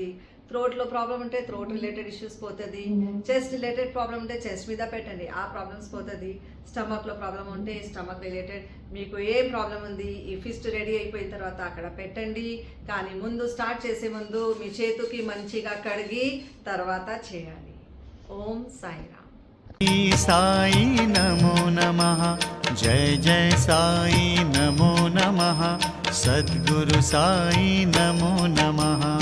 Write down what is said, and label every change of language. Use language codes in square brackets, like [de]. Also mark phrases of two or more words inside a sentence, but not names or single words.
[te] థ్రోట్లో ప్రాబ్లం ఉంటే [en] throat related issues [te] పోతుంది. [en] chest related problem [te] ఉంటే చెస్ట్ మీద పెట్టండి, ఆ ప్రాబ్లమ్స్ పోతుంది. స్టమక్లో ప్రాబ్లం ఉంటే [en] stomach related, [te] మీకు ఏం ప్రాబ్లం ఉంది ఈ [en] fist ready [te] అయిపోయిన తర్వాత అక్కడ పెట్టండి. కానీ ముందు స్టార్ట్ చేసే ముందు మీ చేతికి మంచిగా కడిగి తర్వాత చేయాలి. ఓం సాయిరామ్. [sa] साई नमो नमः, जय जय साई नमो नमः, सद्गुरु साई नमो नमः।